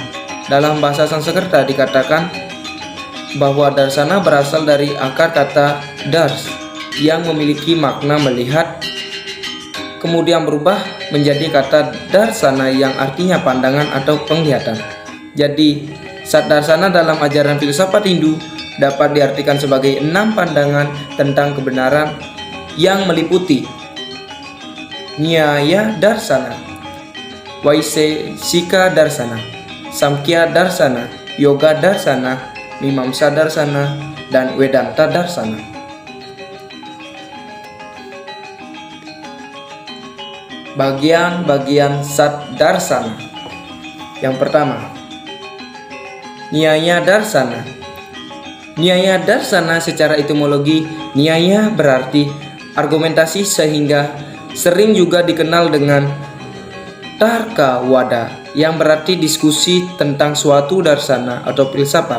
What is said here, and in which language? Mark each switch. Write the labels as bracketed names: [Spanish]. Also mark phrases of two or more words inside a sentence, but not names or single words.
[Indonesian] Dalam bahasa Sanskerta dikatakan bahwa Darsana berasal dari akar kata dars yang memiliki makna melihat, kemudian berubah menjadi kata darsana yang artinya pandangan atau penglihatan. Jadi, Satdarsana dalam ajaran filsafat Hindu dapat diartikan sebagai 6 pandangan tentang kebenaran yang meliputi Nyaya Darsana, Vaisheshika Darsana, Samkhya Darsana, Yoga Darsana, Mimamsa Darsana, dan Vedanta Darsana. Bagian-bagian Satdarsana. Yang pertama, Nyaya Darsana. Nyaya Darsana secara etimologi, nyaya berarti argumentasi, sehingga sering juga dikenal dengan tarka wada yang berarti diskusi tentang suatu darsana atau filsafat.